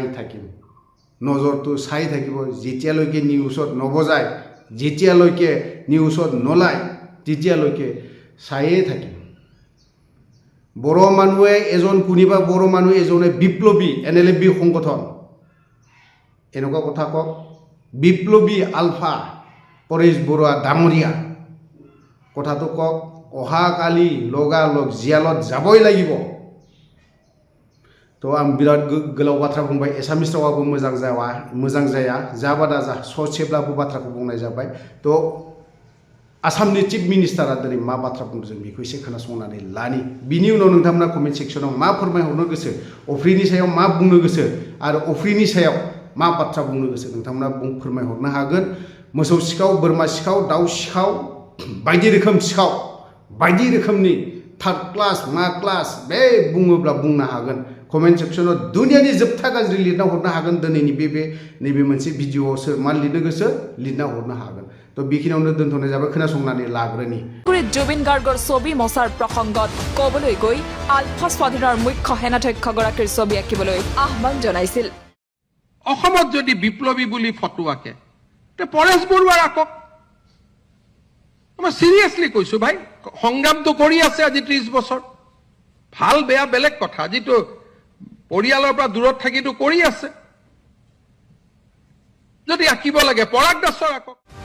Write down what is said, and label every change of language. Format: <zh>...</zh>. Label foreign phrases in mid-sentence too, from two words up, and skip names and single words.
<as>থাকিম নজৰটো চাই থাকিব যেতিয়ালৈকে নিউজত নবজায় যেতিয়ালৈকে নিউজত নোলায় তেতিয়ালৈকে চায়ে থাকিম বড় মানুহে এজন কোনোবা বড় মানুহ এজনে বিপ্লবী এনএলএফবি সংগঠন এনেকুৱা কথা কওক বিপ্লবী আলফা পৰেশ বৰুৱা ডাঙৰীয়া কথাটো কওক অহাকালি লগালগ জিয়ালত যাবই লাগিব</as> <brx>তো आं बिराद गोलाव बाथ्रा बुंबाय एसामिस रावाबो मोजां जाया जाबा दाजा ससेब्लाबो बाथ्राखौ बुंनाय जाबाय तो आसामनि चिफ मिनिस्टारा दिनै मा बाथ्रा बुंदों जों बेखौ एसे खोनासंनानै लानि बिनि उनाव नोंथांमोना कमेन्ट सेक्सनाव मा फोरमायहरनो गोसो अफ्रिनि सायाव मा बुंनो गोसो आरो अफ्रिनि सायाव मा बाथ्रा बुंनो गोसो नोंथांमोना फोरमायहरनो हागोन मोसौ सिखाव बोरमा सिखाव दाउ सिखाव बायदि रोखोम सिखाव बायदि रोखोमनि</brx> <en>third class</en> <brx>मा क्लास बे बुङोब्ला बुंनो हागोन कमेन्ट सेक्सनाव दुनियानि जोबथा गाज्रि लिरना हरनो हागोन दिनैनि नैबे मोनसे भिडिअआव सोर मा लिरनो गोसो लिरना हरनो हागोन তো बेखिनियावनो दोनथ'नाय जाबाय खोनासंनानै लाग्रोनि</brx> <as>জুবিন গাৰ্গৰ ছবি মচাৰ প্ৰসংগত ক'বলৈ গৈ আলফা স্বাধীনৰ মুখ্য সেনাধ্যক্ষগৰাকীৰ ছবি আঁকিবলৈ আহ্বান জনাইছিল অসমত যদি বিপ্লৱী বুলি ফটো আঁকে তে পৰেশ বৰুৱা আঁকক মই চিৰিয়াছলি কৈছো ভাই সংগ্ৰামটো কৰি আছে আজি 30 বছৰ ভাল বেয়া বেলেগ কথা যিটো পৰিয়ালৰ পৰা দূৰত থাকিটো কৰি আছে যদি আঁকিব লাগে পৰাগ দাসৰ আঁকক</as>